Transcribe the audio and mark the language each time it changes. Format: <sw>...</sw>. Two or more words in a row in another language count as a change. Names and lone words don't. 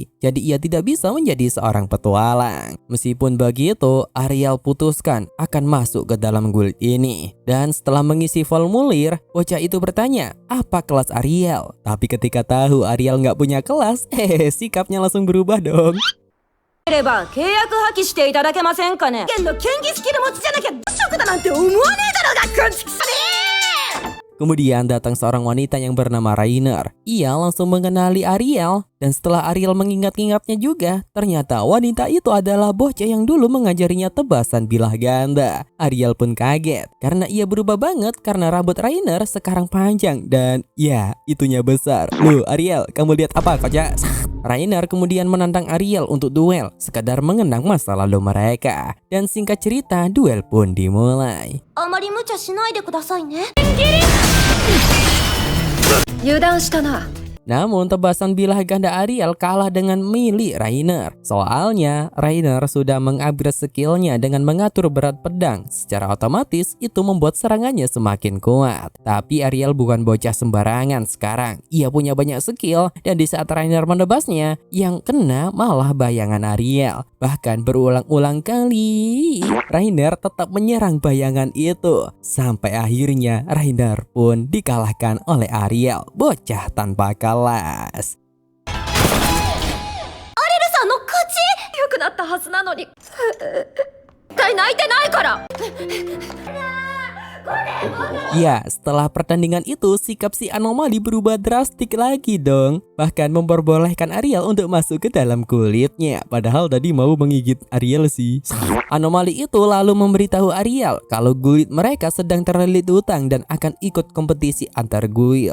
<id>Jadi ia tidak bisa menjadi seorang petualang. Meskipun begitu, Ariel putuskan akan masuk ke dalam guild ini. Dan setelah mengisi formulir, bocah itu bertanya, apa kelas Ariel? Tapi ketika tahu Ariel nggak punya kelas, sikapnya langsung berubah dong.</id> <ja>れば契約破棄していただけませんかね。剣の剣技スキル持ちじゃなきゃ職だなんて思わねえだろうが、こんちくしょねえ。</ja> <id>Kemudian datang seorang wanita yang bernama Rainer. Ia langsung mengenali Ariel. Dan setelah Ariel mengingat-ingatnya juga, ternyata wanita itu adalah bocah yang dulu mengajarinya tebasan bilah ganda. Ariel pun kaget karena ia berubah banget karena rambut Rainer sekarang panjang dan ya itunya besar. Loh Ariel, kamu lihat apa kocak? Rainer kemudian menantang Ariel untuk duel, sekadar mengenang masa lalu mereka. Dan singkat cerita, duel pun dimulai.</id> <ja>あまり無茶しないでくださいね。油断したな。</ja> <id>Namun tebasan bilah ganda Ariel kalah dengan milik Rainer. Soalnya Rainer sudah mengupgrade skillnya dengan mengatur berat pedang. Secara otomatis itu membuat serangannya semakin kuat. Tapi Ariel bukan bocah sembarangan sekarang. Ia punya banyak skill dan di saat Rainer menebasnya, yang kena malah bayangan Ariel. Bahkan berulang-ulang kali Rainer tetap menyerang bayangan itu. Sampai akhirnya Rainer pun dikalahkan oleh Ariel, bocah tanpa kelas.</id> <ja>アレルさんの勝ち。良くなったはずなのに。絶対泣いてないから。</ja> <id>Ya, setelah pertandingan itu, sikap si anomali berubah drastik lagi dong. Bahkan memperbolehkan Ariel untuk masuk ke dalam kulitnya. Padahal tadi mau menggigit Ariel sih. Anomali itu lalu memberitahu Ariel kalau guild mereka sedang terlilit hutang dan akan ikut kompetisi antar guild.</id>